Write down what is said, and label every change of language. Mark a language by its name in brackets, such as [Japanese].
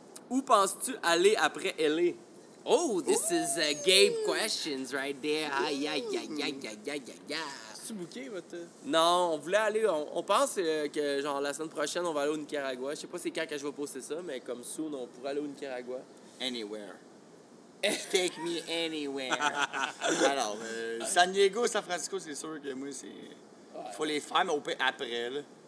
[French] Où penses-tu aller après LA? [English] Oh, this is Gabe questions right there. Aïe, aïe, aïe, aïe, aïe, aïe, aïe. [French] C'est-tu booké, votre... Non, on voulait aller... On pense que, genre, la semaine prochaine, on va aller au Nicaragua. Je sais pas c'est quand que je vais poster ça, mais comme soon, on pourrait aller au Nicaragua. [English] Anywhere. Take me anywhere. [French] Alors, San Diego, San Francisco, c'est sûr que moi, c'est... Faut les faire, mais au pire après, là.